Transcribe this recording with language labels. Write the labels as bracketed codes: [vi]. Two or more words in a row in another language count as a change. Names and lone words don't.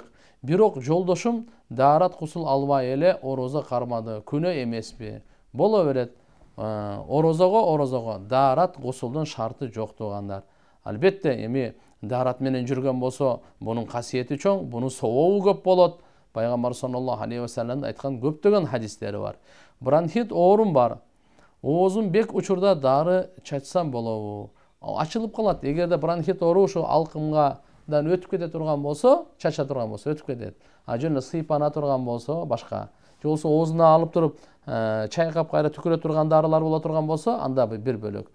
[ky] Бирок жолдошум даарат кусул албай эле орозо кармады. Күнөө эмеспи? Боло берет. Орозого даарат кусулдун шарты жок туугандар. Албетте эми даарат менен жүргөн болсо, бунун касиети чоң, бунун сообу көп болот. Пайгамбар [ar] صلى الله عليه وسلم [ky] айткан көптөгөн хадистери бар. Бронхит оорум бар. Оозум бек учурда дары чачсам болобу? Ачылып калат. Эгерде бронхит оору ушу алкымгадан өтүп кете турган болсо, чача турган болсо өтүп кетет. Жөн сыйпана турган болсо башка. Же болсо оозуна алып туруп, чайкап кайра түкүрө турган дарылар боло турган болсо, анда бир бөлөк.